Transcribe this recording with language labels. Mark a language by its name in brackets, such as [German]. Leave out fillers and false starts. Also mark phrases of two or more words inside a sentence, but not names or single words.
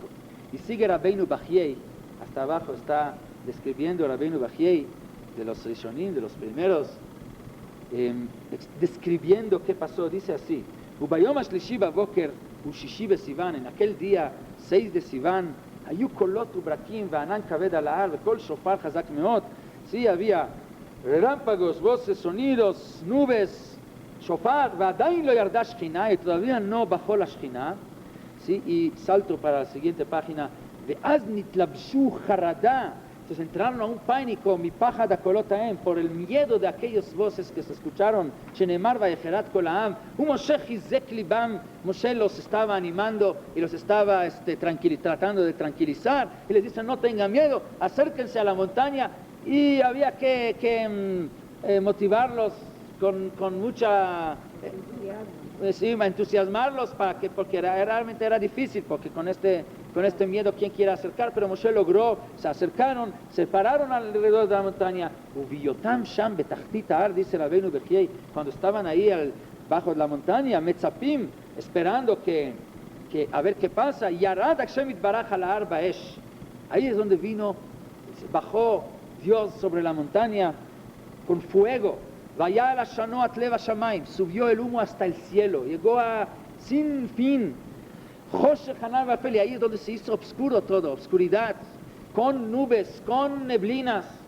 [Spanish] Y sigue Rabbeinu Bahiei, hasta abajo está describiendo Rabbeinu Bahiei, de los Rishonim, de los primeros, describiendo qué pasó. Dice así: [Hebrew] וביום השלישי בבוקר ששי בסיון, [Spanish] en aquel día 6 de Sivan, [Hebrew] היו קולות וברקים וענן כבד על ההר וקול שופר חזק מאד. [Spanish] Sí, había relámpagos, voces, sonidos, nubes, shofar, [Hebrew] ועדיין לא ירדה שכינה, [Spanish] y todavía no bajó la Shechina. ¿Sí? Y salto para la siguiente página. [Hebrew] ואז נתלבשו חרדה. [Spanish] Entonces entraron a un pánico, [Hebrew] מפחד קולותיהם, [Spanish] por el miedo de aquellas voces que se escucharon. [Hebrew] שנאמר ויחרד כל העם. משה חיזק לבם. [Spanish] Moshe los estaba animando y los estaba tratando de tranquilizar. Y les dice: no tengan miedo, acérquense a la montaña. Y había que motivarlos con mucha... sí, entusiasmarlos porque realmente era difícil, porque con este miedo, ¿quién quiere acercar? Pero Moshe logró, se acercaron, se pararon alrededor de la montaña. [Hebrew] ובהיותם שם בתחתית ההר, [Spanish] dice Rabbeinu Bahiei, cuando estaban ahí bajo la montaña, metzapim, esperando que a ver qué pasa. [Hebrew] ירד השם יתברך על ההר באש. [Spanish] Ahí es donde bajó Dios sobre la montaña con fuego. Subió el humo hasta el cielo, llegó a sin fin. Ahí es donde se hizo oscuro todo, oscuridad, con nubes, con neblinas.